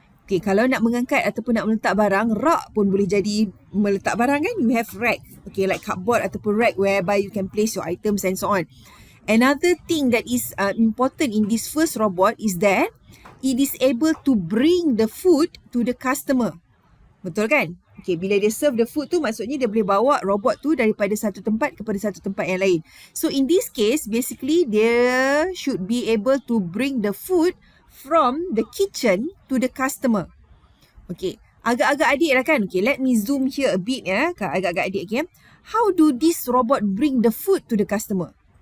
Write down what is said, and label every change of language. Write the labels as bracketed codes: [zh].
[ms] Okay, kalau nak mengangkat ataupun nak meletak barang, rak pun boleh jadi meletak barang kan? [en] You have rack. Okay, like cupboard ataupun rack whereby you can place your items and so on. Another thing that is important in this first robot is that it is able to bring the food to the customer. [ms] Betul kan? Okay, bila dia [en] serve the food [ms] tu, maksudnya dia boleh bawa robot tu daripada satu tempat kepada satu tempat yang lain. [en] So, in this case, basically, dia should be able to bring the food from the kitchen to the customer. Okay, [ms] agak-agak adik lah kan? [en] Okay, let me zoom here a bit ya, agak-agak adik. Okay, how do this robot bring the food to the customer?